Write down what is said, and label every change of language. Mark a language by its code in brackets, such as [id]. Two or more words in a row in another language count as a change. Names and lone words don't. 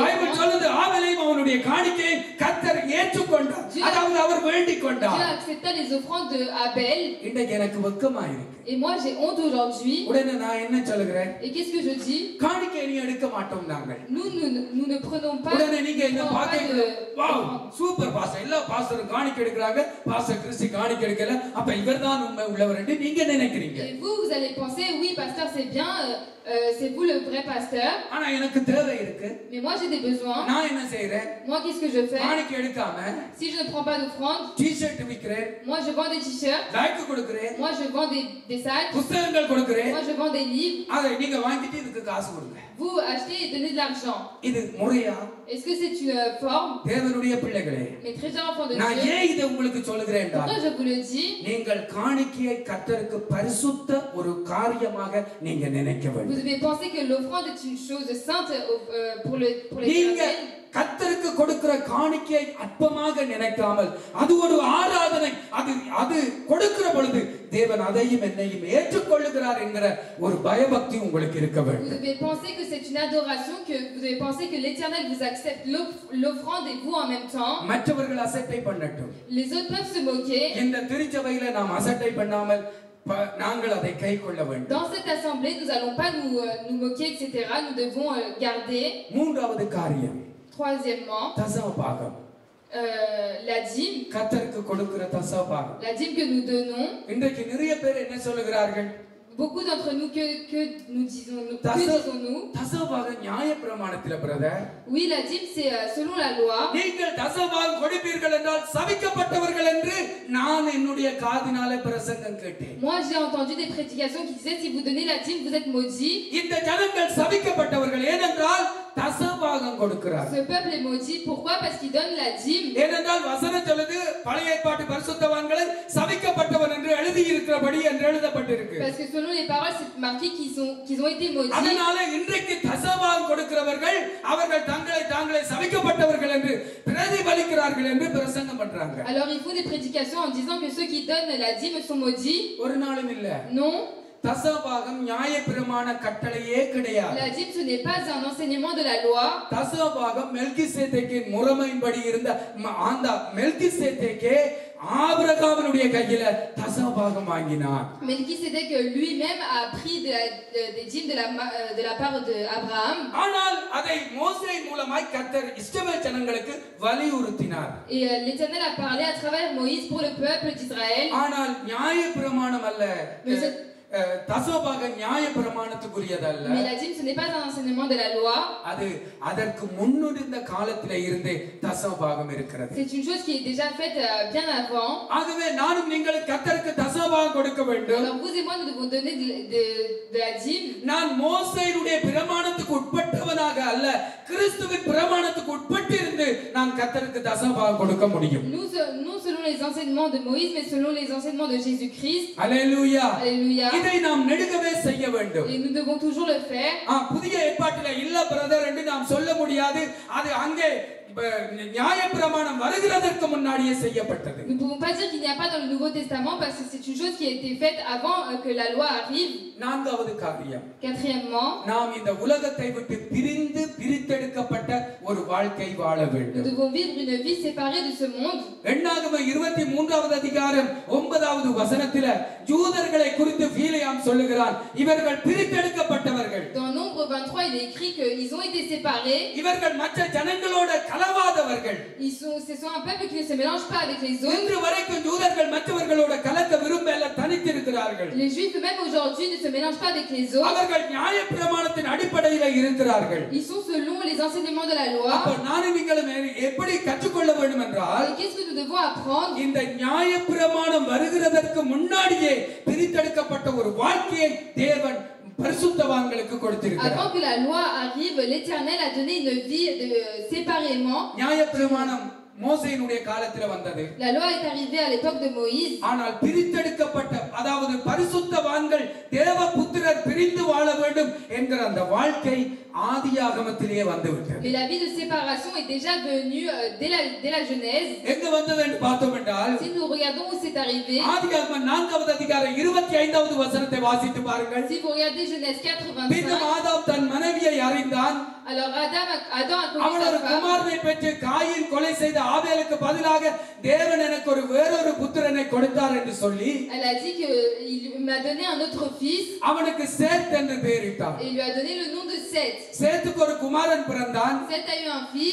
[ta] பைபிள் [fr] offrandes. [ta] சொல்லுது ஆபேலையும் அவனுடைய காணிக்கையை கர்த்தர் ஏற்றுக்கொண்டார். அதாவது அவர் வேண்டிக் கொண்டார். [fr] Dieu accepta les offrandes de Abel. [ta] இன்னைக்கு எனக்கு வெட்கமா இருக்கு. [fr] Et moi j'ai honte aujourd'hui. [ta] உடனே நான் என்ன சொல்கிறேன்? [fr] Et qu'est-ce que je dis? [ta] காணிக்கை நீ எடுக்க மாட்டோம் நாங்கள். [fr] Nous ne prenons pas. [ta] உடனே நீங்க என்ன பாத்தீங்க? [en] wow, super pastor. [ta] எல்லா பாஸ்டரும் காணிக்கை எடுக்கறாங்க. பாஸ்டர் கிறிஸ்டி காணிக்கை எடுக்கல. அப்ப இவர்தான் உண்மை உள்ளவர் என்று நீங்க நினைக்கிறீங்க. [fr] Et vous allez penser oui pasteur c'est bien, c'est vous le vrai pasteur. [ta] ஆனா எனக்கு தேவை இருக்கு. [fr] Mais moi j'ai des besoins. [ta] நான் என்ன செய்றேன்? [fr] Moi qu'est-ce que je fais? [ta] காணிக்கை எடுக்காம [fr] Si je ne prends pas d'offrande, [ta] டி-ஷர்ட் விக்கிறேன். [fr] moi je vends des t-shirts. [ta] லைக் கொடுக்கிறேன். [fr] Moi je vends des sacs. [ta] புத்தகங்கள் கொடுக்கிறேன். [fr] Moi je vends des livres. [ta] அதை நீங்க வாங்கிட்டு இதுக்கு காசு கொடுங்க. [fr] Vous achetez et donnez de l'argent. [ta] இது முறையா? [fr] Est-ce que c'est une forme? [ta] தேவனுடைய பிள்ளைகளே, [fr] Mes très chers enfants de [ta] நான் [fr] Dieu. [ta] ஏன் இதை உங்களுக்கு சொல்கிறேன் என்றால், [fr] Pourquoi je vous le dis? [ta] நீங்கள் காணிக்கையை கர்த்தருக்கு பரிசுத்த ஒரு காரியமாக நீங்க நினைக்க [fr] Vous [ta] வேண்டும். [fr] devez penser que l'offrande est une chose sainte pour [ta] நீங்க [fr] l'Éternel. [ta] கர்த்தருக்கு கொடுக்கிற காணிக்கையை அற்பமாக நினைக்காமல் அது ஒரு ஆராதனை. அது கொடுக்கிற பொழுது தேவன் அதையும் என்னையும் ஏற்றுக்கொள்ளுகிறார் என்கிற ஒரு பயபக்தி உங்களுக்கு இருக்க [fr] Vous [ta] வேண்டும். [fr] devez penser que c'est une adoration, que vous devez penser que l'Éternel vous accepte l'offrande et vous en même temps. [ta] மற்றவர்கள் அசட்டை பண்ணட்டும். [fr] Les autres peuvent se moquer. [ta] இந்த திருச்சபையில நாம் அசட்டை பண்ணாமல் நாங்கள் அதை கைக்கொள்ள வேண்டும். [fr] Dans cette assemblée, nous allons pas nous moquer, etc. Nous devons garder. [ta] மூன்றாவது காரியம், [fr] Troisièmement, [ta] தசமபாகம். [fr] la dîme. [ta] கர்த்தருக்கு கொடுக்கிற தசமபாகம். [fr] La dîme que nous donnons. [ta] இன்றைக்கு நிறைய பேர் என்ன சொல்லுகிறார்கள்? [fr] Beaucoup d'entre nous, que disons-nous? [ta] தசமபாகம் நியாயப்பிரமாணத்தில பிரதர். [fr] Oui, la dîme c'est selon la loi. [ta] நீங்கள் தசமபாகம் கொடுப்பீர்கள் என்றால் சபிக்கப்பட்டவர்கள் என்று நான் என்னுடைய காதினாலே பிரசங்கம் கேட்டேன். [fr] Moi j'ai entendu des prédications qui disaient si vous donnez la dîme vous êtes maudits. [ta] இந்த ஜனங்கள் சபிக்கப்பட்டவர்கள். ஏனென்றால் தசபாகம் கொடுக்கிறார். [fr] Ce peuple est maudit. Pourquoi? Parce qu'il donne la dîme. [ta] ஏனென்றால் வசனம் சொல்லுது பழைய ஏற்பாட்டு பரிசுத்தவான்களை சபிக்கப்பட்டவன் என்று எழுதி இருக்கிறபடி என்று எழுதப்பட்டிருக்கு. [fr] Parce que selon les paroles, c'est marqué qu'ils ont été maudits. [ta] அதனால இன்றைக்கு தசபாகம் கொடுக்கிறவர்கள் அவர்கள் தாங்களே சபிக்கப்பட்டவர்கள் என்று பிரதிபலிக்கிறார்கள் என்று பிரசங்கம் பண்றாங்க. [fr] Alors ils font des prédications en disant que ceux qui donnent la dîme sont maudits. [ta] ஒரு நாளும் இல்ல. [fr] Non. [ta] தசபாகம் நியாயப்பிரமாண கட்டளையே கிடையாது. [fr] La dîme ce n'est pas un enseignement de la loi. [ta] தசபாகம் மெல்கிசேதேக்கின் முறைமையின்படி இருந்த அந்த மெல்கிசேதேக்கே ஆபிரகாமுடைய கையில தசபாகம் வாங்கினார். [fr] Melchisédek lui-même a pris des dîmes de la part de Abraham. [ta] ஆனால் அதை மோசே மூலமாய் கர்த்தர் இஸ்ரவேல் ஜனங்களுக்கு வலியுறுத்தினார். [fr] Et l'Éternel a parlé à travers Moïse pour le peuple d'Israël. [ta] ஆனால் நியாயப்பிரமாணம் அல்ல. தசபாகம் நியாயப்பிரமாணத்துக்குரியதல்ல. [fr] Mais la dîme ce n'est pas un enseignement de la loi. [ta] அது அதற்கு முன்னிருந்த காலத்திலே இருந்தே தசபாகம் இருக்கிறது. [fr] C'est une chose qui est déjà faite bien avant. [ta] ஆகவே நானும் நீங்கள் கர்த்தருக்கு தசபாகம் கொடுக்க வேண்டும். [fr] Alors vous et moi nous devons donner de la dîme. [ta] நான் மோசேயுடைய பிரமாணத்துக்கு உட்பட்டவனாக அல்ல, கிறிஸ்துவின் பிரமாணத்துக்கு உட்பட்டு இருந்து நான் கர்த்தருக்கு தசபாகம் கொடுக்க முடியும். [fr] Non selon les enseignements de Moïse mais selon les enseignements de Jésus-Christ. [ta] அல்லேலூயா. [fr] Alléluia. [ta] இதை நாம் நெடுகவே செய்ய வேண்டும். [fr] Et nous devons toujours le faire. [ta] புதிய ஏற்பாட்டில இல்ல பிரதர் என்று நாம் சொல்ல முடியாது. அது அங்கே நியாயப்பிரமாணம் வருகிறதற்கு முன்னாடியே செய்யப்பட்டது. [fr] Nous ne pouvons pas dire qu'il n'y a pas dans le Nouveau Testament parce que c'est une chose qui a été faite avant que la loi arrive. [ta] நான்காவது காரியம். [fr] Quatrièmement, [ta] நாம் இந்த உலகத்தை விட்டு பிரித்தெடுக்கப்பட்ட ஒரு வாழ்க்கை வாழ வேண்டும். [fr] nous devons vivre une vie séparée de ce monde. [ta] எண்ணாகமம் 23வது அதிகாரம் 9வது வசனத்தில யூதர்களை குறித்து பீலேயாம் சொல்லுகிறான், இவர்கள் பிரித்தெடுக்கப்பட்டவர்கள். [fr] Dans Nombre 23, il est écrit qu'ils ont été séparés. [ta] இவர்கள் மற்ற ஜனங்களோட கலவாதவர்கள். [fr] Ce sont un peuple qui ne se mélange pas avec les autres. [ta] இன்று வரைக்கும் யூதர்கள் மற்றவர்களோட கலக்க விரும்பல தனித்திருக்கிறார்கள். [fr] Les Juifs même aujourd'hui ne se mélangent pas avec les autres. [ta] அவர்கள் நியாயப்பிரமாணத்தின் அடிப்படையில் இருக்கிறார்கள். [fr] Ils sont selon les enseignements de la loi. [ta] அப்ப நானும் நீங்களும் எப்படி கற்றுக்கொள்ள வேண்டும் என்றால், [fr] Et qu'est-ce que nous devons apprendre? [ta] இந்த நியாயப்பிரமாணம் வருகிறதற்கு முன்னாடியே பிரித்தெடுக்கப்பட்ட ஒரு வாழ்க்கையை தேவன் பரிசுத்தவான்களுக்கு கொடுத்திருக்கிறார். [fr] Avant que la loi arrive, l'Éternel a donné une vie séparément. [ta] நியாயப்பிரமாணம் மோசேயினுடைய காலத்துல வந்தது. [fr] La loi est arrivée à l'époque de Moïse. [ta] ஆனால் பிரித்தெடுக்கப்பட்ட அதாவது பரிசுத்தவான்கள் தேவபுத்திரர் பிரிந்து வாழ வேண்டும் என்கிற அந்த வாழ்க்கை ஆதியாகமத்திலே வந்துவிட்டது. [fr] Mais la vie de séparation est déjà venue dès la Genèse. [ta] எங்க வந்தது என்று பார்த்தோம் என்றால், [fr] Si nous regardons où c'est arrivé. [ta] ஆதியாகமம் 4வது அதிகாரம் 25வது வசனத்தை வாசித்து பாருங்கள். [fr] Si vous regardez Genèse 4:25. [ta] பின்னும் ஆதாம் தன் மனைவியை அறிந்தான். [fr] Alors Adam a connu [ta] அவன் ஒரு [fr] sa femme. [ta] குமாரனை பெற்று காயின் கொலை செய்த ஆபேலுக்கு பதிலாக தேவன் எனக்கு ஒரு வேறொரு புத்திரனை கொடுத்தார் என்று சொல்லி, [fr] Elle a dit que il m'a donné un autre fils. [ta] அவனுக்கு சேத் என்று பெயரிட்டார். [fr] Et il lui a donné le nom de Seth. [ta] சேத்துக்கு ஒரு குமாரன் பிறந்தான். [fr] Seth a eu un fils.